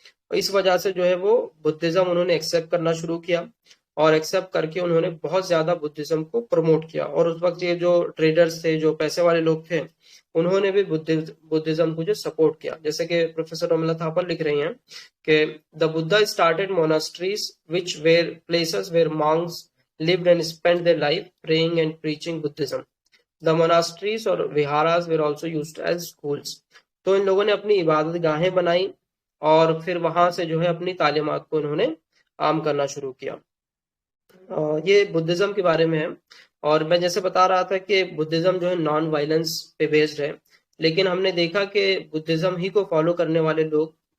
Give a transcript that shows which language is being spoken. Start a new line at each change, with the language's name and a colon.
Urdu: اس وجہ سے جو ہے وہ بدھزم انہوں نے ایکسیپٹ کرنا شروع کیا، اور ایکسیپٹ کر کے انہوں نے بہت زیادہ بدھزم کو پروموٹ کیا۔ اور اس وقت یہ جو ٹریڈرز تھے، جو پیسے والے لوگ تھے، انہوں نے بھی بدھزم کو جو سپورٹ کیا۔ جیسے کہ پروفیسر رومیلا تھاپر لکھ رہی ہیں کہ
English: The Buddha started monasteries which where places where monks lived and spent their life praying and preaching Buddhism. The monasteries اور viharas were also used as schools.
Urdu: تو ان لوگوں نے اپنی عبادت گاہیں بنائی اور پھر وہاں سے جو ہے اپنی تعلیمات کو انہوں نے عام کرنا شروع کیا۔ یہ بدھزم کے بارے میں ہے۔ اور میں جیسے بتا رہا تھا کہ بدھزم جو ہے نان وائلنس پہ بیسڈ ہے، لیکن ہم نے دیکھا کہ بدھزم ہی کو فالو کرنے والے لوگ